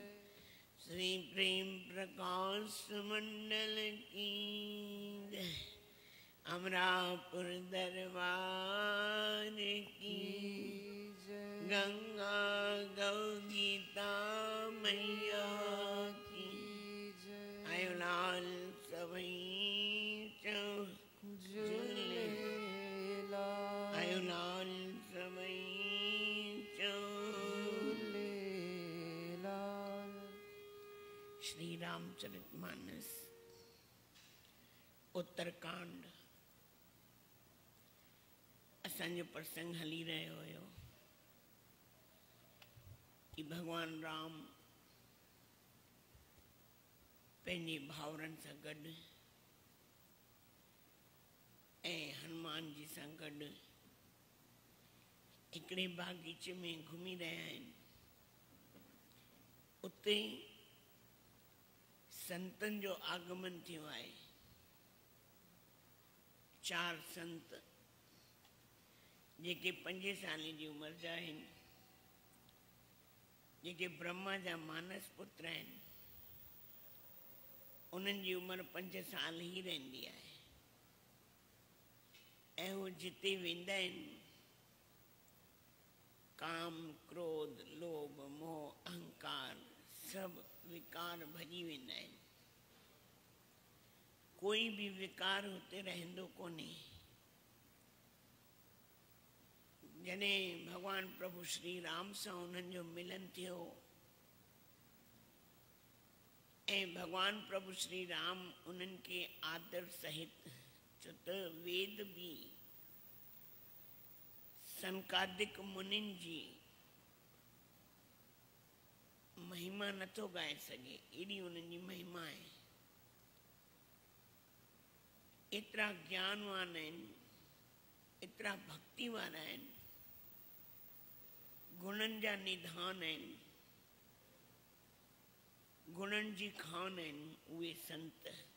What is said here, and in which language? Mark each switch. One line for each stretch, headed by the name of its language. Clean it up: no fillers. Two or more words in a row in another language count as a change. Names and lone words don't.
Hindi: श्री प्रेम प्रकाश मंडल की जय। अमरापुर दरबार की जय। गंगा गौ गीता मैया की जय।
Sindhi: आयो लाल सभई चो झूले लाल। आयो लाल सभई चो झूले लाल। श्री रामचरितमानस उत्तरकांड असांजो प्रसंग हली रहियो हुयो कि भगवान राम पंहिंजे भाउरनि सां गॾु ऐं हनुमान जी सां गॾु हिकिड़े बागीचे में घुमी रहिया आहिनि। उते संतनि जो आगमन थियो आहे। 4 संत जेके 5 साल जी उम्र जा आहिनि, जेके ब्रह्मा जा मानस पुत्र आहिनि। उन्हनि जी उम्र 5 साल ही रहंदी आहे ऐं उहे जिते वेंदा आहिनि काम क्रोध लोभ मोह अहंकार सभु विकार भॼी वेंदा आहिनि। कोई भी विकार हुते रहंदो कोन्हे। जॾहिं भगवान प्रभु श्री राम सां उन्हनि जो मिलन थियो ऐं भगवान प्रभु श्री राम उन्हनि के आदर सहित छो त वेद भी संकादिक मुनिन जी महिमा नथो गाए सघे, एडी उन्हनि जी महिमा आहे। एतिरा ज्ञानवान आहिनि, एतिरा भक्ति वारा आहिनि, गुणनि जा निधान आहिनि, गुणनि जी खान आहिनि उहे संत।